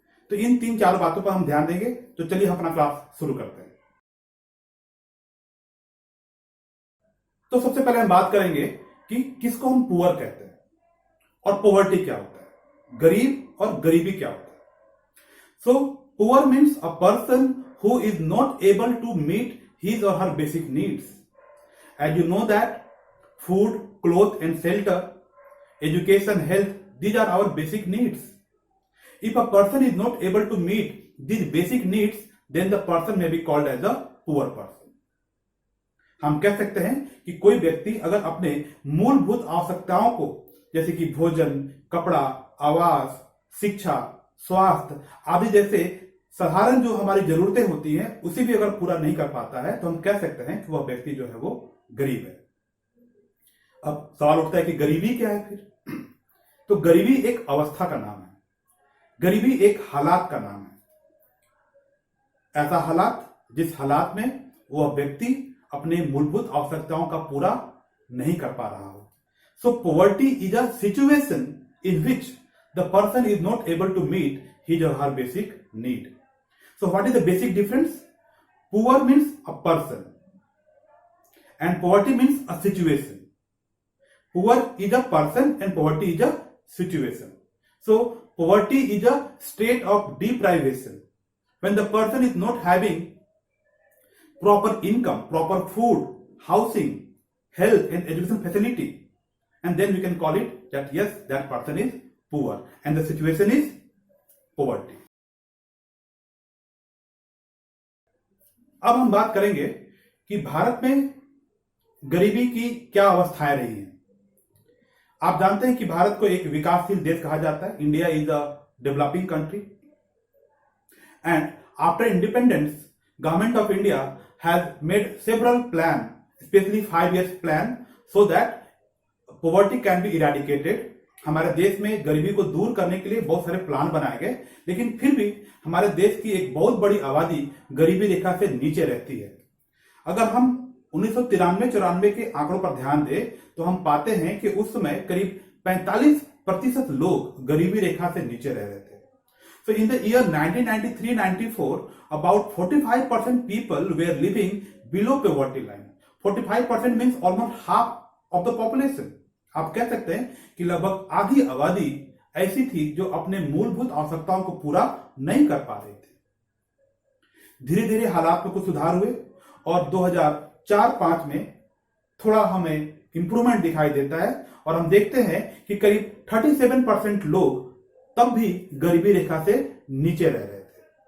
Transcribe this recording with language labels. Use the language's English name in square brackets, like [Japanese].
[Hindi] तो इन 3-4 बातों पर हम ध्यान देंगे। तो चलिए हम अपना क्लास शुरू करते हैं। तो सबसे पहले हम बात करेंगे कि किसको हम पुअर कहते हैं और पॉवर्टी क्या होता है, गरीब और गरीबी क्या होता है। [English] So poor means a person who is not able to meet his or her basic needs. As you know that food, clothes and shelter, education, health, these are our basic needs. If a person is not able to meet these basic needs, then the person may be called as a poor person. [Hindi] हम कह सकते हैं कि कोई व्यक्ति अगर अपने मूलभूत आवश्यकताओं को, जैसे कि भोजन, कपड़ा, आवास, शिक्षा, स्वास्थ्य आदि जैसे साधारण जो हमारी जरूरतें होती हैं उसे भी अगर पूरा नहीं कर पाता है तो हम कह सकते हैं कि वह व्यक्ति जो है वो गरीब है। अब सवाल उठता है कि गरीबी क्या है फिर? तो गरीबी एक अवस्था का नाम है, गरीबी एक हालात का नाम है। ऐसा हालात जिस हालात में वह व्यक्ति अपने मूलभूत आवश्यकताओं का पूरा नहीं कर पा रहा हो। [English] So poverty is a situation in which the person is not able to meet his or her basic need. So what is the basic difference? Poor means a person and poverty means a situation. Poor is a person and poverty is a situation. So poverty is a state of deprivation. When the person is not having proper income, proper food, housing, health and education facility, and then we can call it that yes, that person is poor and the situation is poverty. [Hindi] अब हम बात करेंगे कि भारत में गरीबी की क्या अवस्थाएं रही हैं। आप जानते हैं कि भारत को एक विकासशील देश कहा जाता है। [English] India is a developing country and after independence government of India has made several plan, specially 5 years plan, so that poverty can be eradicated. [Hindi] हमारे देश में गरीबी को दूर करने के लिए बहुत सारे प्लान बनाए गए, लेकिन फिर भी हमारे देश की एक बहुत बड़ी आबादी गरीबी रेखा से नीचे रहती है। अगर हम 1993-94 के आंकड़ों पर ध्यान दें तो हम पाते हैं कि उस समय करीब 45% लोग गरीबी रेखा से नीचे रह रहे थे। [English] So in the year 1993-94, about 45% people were living below poverty line. 45% means almost half of the population. [Hindi] आप कह सकते हैं कि लगभग आधी आबादी ऐसी थी जो अपने मूलभूत आवश्यकताओं को पूरा नहीं कर पा रही थी। धीरे धीरे हालात में कुछ सुधार हुए और 2004-05 में थोड़ा हमें इंप्रूवमेंट दिखाई देता है और हम देखते हैं कि करीब 37% लोग तब भी गरीबी रेखा से नीचे रह रहे थे।